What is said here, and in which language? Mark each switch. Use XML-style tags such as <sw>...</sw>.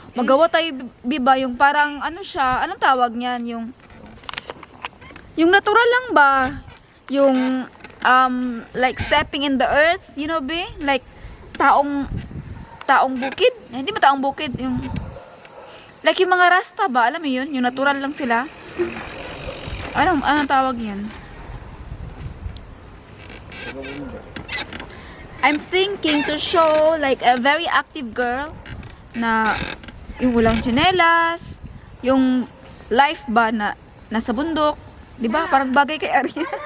<tl>Magawa tayo, biba, yung parang, ano siya, anong tawag niyan? Yung natural lang ba?</tl> <en>Yung, like stepping in the earth, you know, be?</en> <tl>Like, taong bukid? Hindi ba taong bukid? Yung, like yung mga rasta ba? Alam mo yun? Yung natural lang sila. Anong tawag yan?</tl> <en>I'm thinking to show like a very active girl</en> <tl>na yung walang tsinelas, yung life ba na nasa bundok, 'di ba? Parang bagay kay Arya.</tl>